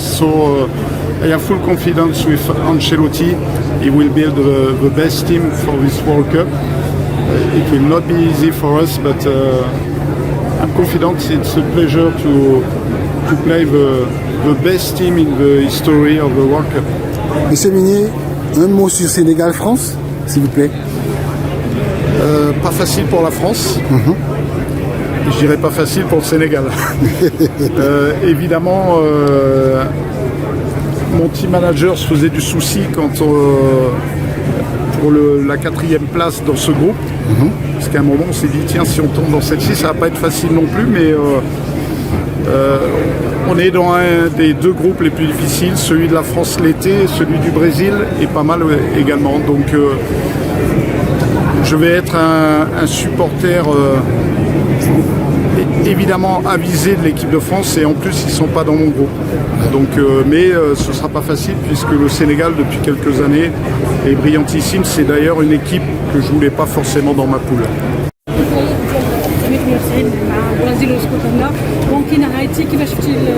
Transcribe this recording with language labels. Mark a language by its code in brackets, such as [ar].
[en] So I have full confidence with Ancelotti. He will build the best team for this World Cup. It will not be easy for us, but I'm confident. It's a pleasure to play the best team in the history of the World Cup. [fr] Monsieur Minier, un mot sur Sénégal-France, s'il vous plaît. Pas facile pour la France. Je dirais pas facile pour le Sénégal. Évidemment, mon team manager se faisait du souci quand pour la 4e place dans ce groupe. Parce qu'à un moment, on s'est dit, tiens, si on tombe dans celle-ci, ça va pas être facile non plus. Mais On est dans un des deux groupes les plus difficiles, celui de la France l'été, celui du Brésil est pas mal également. Donc je vais être un supporter évidemment avisé de l'équipe de France et en plus ils ne sont pas dans mon groupe. Donc, mais ce ne sera pas facile puisque le Sénégal depuis quelques années est brillantissime. C'est d'ailleurs une équipe que je ne voulais pas forcément dans ma poule. [ar] البرازيل واسكتلندا ممكن هايتي كيفاش شفتي